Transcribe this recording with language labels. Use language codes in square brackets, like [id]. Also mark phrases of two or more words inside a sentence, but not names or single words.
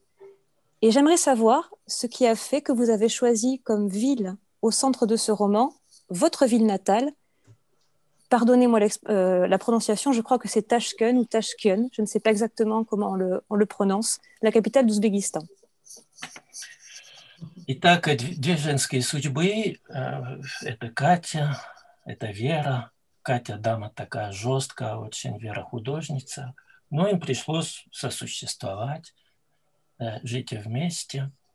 [fr] Et j'aimerais savoir ce qui a fait que vous avez choisi comme ville au centre de ce roman, votre ville natale. Pardonnez-moi la prononciation, je crois que c'est Tashkent ou Tashkent, je ne sais pas exactement comment on le prononce, la capitale d'Ouzbékistan. [ru] Итак, две женские судьбы. Это Катя, это Вера. Катя дама такая жесткая, очень, Вера художница. Но им пришлось сосуществовать, жить вместе.